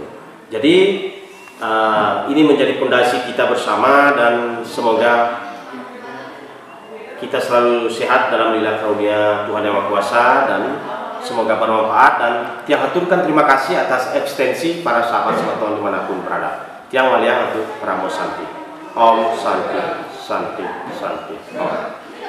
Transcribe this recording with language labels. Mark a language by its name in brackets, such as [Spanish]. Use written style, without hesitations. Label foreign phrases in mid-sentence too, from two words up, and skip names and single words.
[Indonesian] Jadi ini menjadi fondasi kita bersama, dan semoga kita selalu sehat dalam lillah karunia Tuhan Yang Maha Kuasa, dan semoga bermanfaat. Dan tiang aturkan terima kasih atas ekstensi para sahabat semeton dimanapun berada. [Balinese] Tiang waliang untuk Pramo Santi. [Sanskrit] Om Santi, Santi, Santi. Om.